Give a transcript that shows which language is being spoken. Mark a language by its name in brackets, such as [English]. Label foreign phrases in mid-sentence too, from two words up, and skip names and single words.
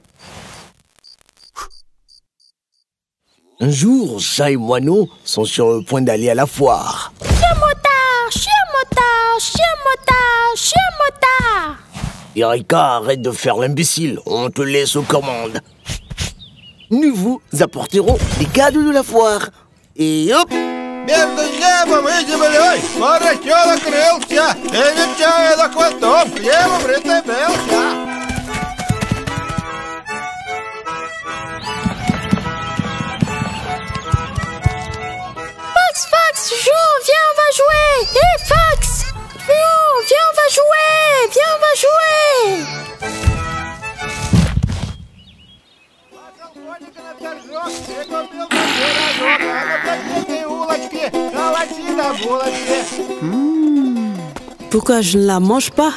[French] Un jour, chat et moineau sont sur le point d'aller à la foire. Chien motard, chien motard, chien motard, chien motard. Erika, arrête de faire l'imbécile, on te laisse aux commandes. Nous vous apporterons les cadeaux de la foire. Et hop! [Russian] Между небом и землей поросенок крылся, и нечаянно хвостом к небу прицепился. [French] Fax, viens, on va jouer. Hé, Fax, viens, on va jouer. Viens, on va jouer. Pourquoi je ne la mange pas?